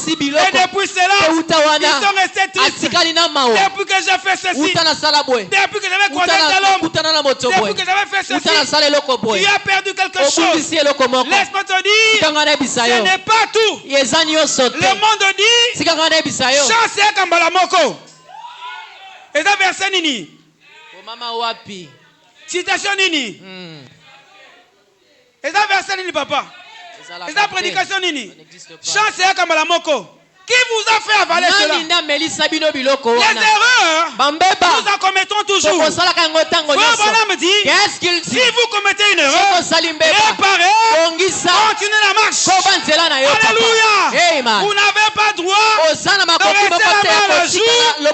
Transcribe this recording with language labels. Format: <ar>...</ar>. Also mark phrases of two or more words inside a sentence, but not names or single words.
<fr>Et depuis cela, ils sont restés tristes. Depuis que j'ai fait ceci, depuis que j'avais croisé tel homme, depuis que j'avais fait ceci, tu as perdu quelque chose. Laisse-moi te dire, ce n'est pas tout. Le monde dit chance</fr> <ln>ya kambala moko. Eza verset nini? Citation nini? Eza verset nini papa? Eza prédication nini? Chance ya kambala moko.</ln> <fr>Qui vous a fait avaler cela? Les erreurs, nous en commettons toujours. Frère me dit, si vous commettez une erreur, réparez, continuez la marche. Alléluia. Vous n'avez pas droit de rester là-bas le jour.</fr>